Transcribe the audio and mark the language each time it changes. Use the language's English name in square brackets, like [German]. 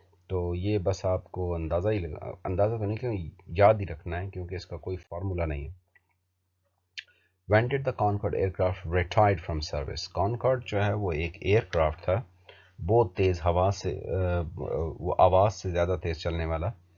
[Urdu] تو یہ بس آپ کو اندازہ تو نہیں کہ یاد ہی رکھنا ہے کیونکہ اس کا کوئی فارمولا نہیں ہے. [English] When did the Concorde aircraft retired from service? [Urdu] Concorde جو ہے وہ ایک ایئر کرافٹ تھا, بہت تیز ہوا سے وہ آواز سے زیادہ تیز چلنے والا.